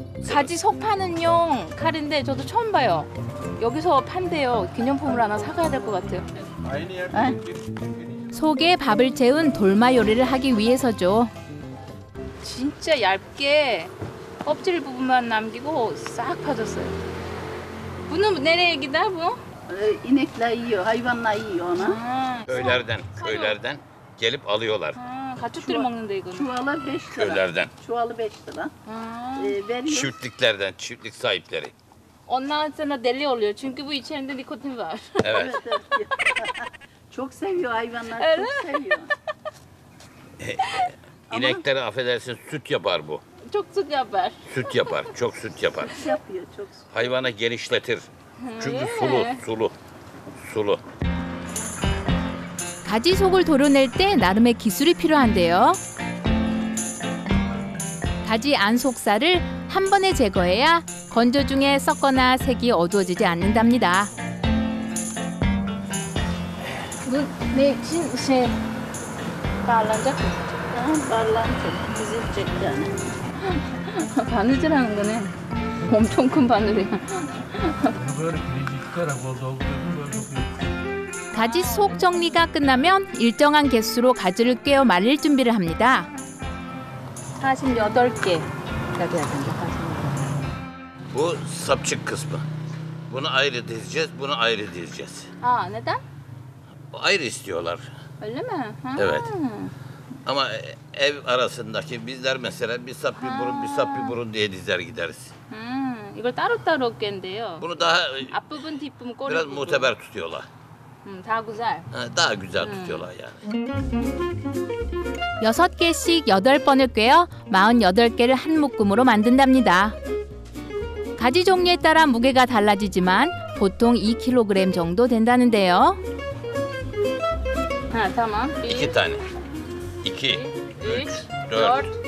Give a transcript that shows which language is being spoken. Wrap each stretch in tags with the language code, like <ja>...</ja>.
<ko>가지 속 파는 용 칼인데 저도 처음 봐요. 여기서 판대요. 기념품을 하나 사가야 될 것 같아요. 속에 밥을 채운 돌마 요리를 하기 위해서죠. 진짜 얇게 껍질 부분만 남기고 싹 파졌어요.</ko> <tr>Bunu nereye gider bu? İnekler yiyor, hayvanlar yiyor onu. Köylerden gelip alıyorlar.</tr> <ko>가축들이 먹는데 이거는.</ko> <tr>Çuvalı 5 lira. Köylerden. Çuvalı 5 lira. Veriyor. Çiftliklerden, çiftlik sahipleri. Ondan sonra deli oluyor. Çünkü bu içerisinde nikotin var. Evet. Evet. Çok seviyor hayvanlar, Öyle çok seviyor. İnekleri affedersin süt yapar bu. Çok süt yapar. Süt yapar, çok süt yapar. Yapıyor, çok. Hayvanı genişletir. Çünkü sulu.</tr> <ko>가지 속을 도려낼 때 나름의 기술이 필요한데요. 가지 안 속살을 한 번에 제거해야 건조 중에 썩거나 색이 어두워지지 않는답니다.</ko> <tr>Bu ne için bağlanacak mı?</tr> <ko>발란트 뒤집지 않아. 바느질하는 거네. 엄청 큰 바늘이야. 가지 속 정리가 끝나면 일정한 개수로 가지를 꿰어 말릴 준비를 합니다. 48개. 나도 약간</ko> <tr>Bu sapçık kısmı. Bunu ayrı dizeceğiz, bunu ayrı dizeceğiz. 아, neden? Ayrı istiyorlar. Öyle mi? Ha. Evet. Ama ev arasındaki bizler mesela bir sap bir burun, bir sap bir burun diye dizer gideriz.</tr> <ko>이걸 따로따로 깬대요.</ko> <tr>Bunu daha</tr> <ko>앞부분, 뒷부분, 꼬리</ko> <tr>biraz</tr> <ko>부분.</ko> <tr>muteber tutuyorlar.</tr> <ko>다 구살.</ko> <tr>Daha güzel tutuyorlar yani.</tr> <ko>6개씩 8번을 꿰어 48개를 한 묶음으로 만든답니다. 가지 종류에 따라 무게가 달라지지만 보통 2kg 정도 된다는데요.</ko> <tr>Ha, tamam. 2 tane. 2, 3, 4.</tr>